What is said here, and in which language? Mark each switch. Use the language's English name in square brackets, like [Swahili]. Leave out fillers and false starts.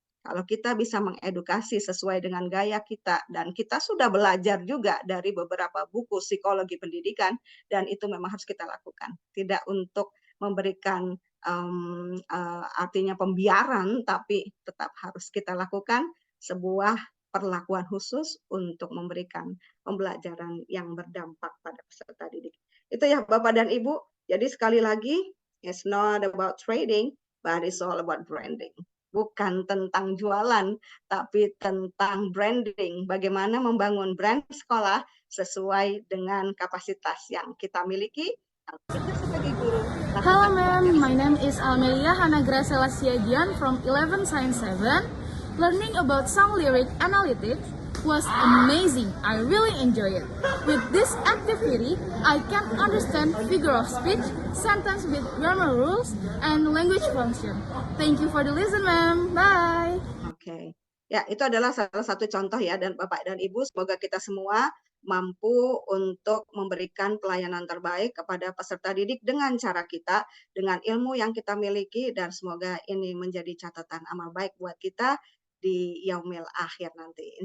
[Indonesian] Kalau kita bisa mengedukasi sesuai dengan gaya kita, dan kita sudah belajar juga dari beberapa buku psikologi pendidikan, dan itu memang harus kita lakukan. Tidak untuk memberikan artinya pembiaran, tapi tetap harus kita lakukan sebuah perlakuan khusus untuk memberikan pembelajaran yang berdampak pada peserta didik. Itu ya Bapak dan Ibu. Jadi sekali lagi, [English] it's not about trading, but it's all about branding. [Indonesian] Bukan tentang jualan, tapi tentang branding. Bagaimana membangun brand sekolah sesuai dengan kapasitas yang kita miliki. Kita sebagai guru. [English] Hello ma'am, my name is Amelia Hanagra Selasiagian from 11 Science 7. Learning about song lyric analytics was amazing. I really enjoy it. With this activity, I can understand figure of speech, sentence with grammar rules, and language function. Thank you for the listen, ma'am. Bye. Oke. [Indonesian] Ya, itu adalah salah satu contoh ya, dan Bapak dan Ibu, semoga kita semua mampu untuk memberikan pelayanan terbaik kepada peserta didik dengan cara kita, dengan ilmu yang kita miliki, dan semoga ini menjadi catatan amal baik buat kita di yaumil akhir nanti.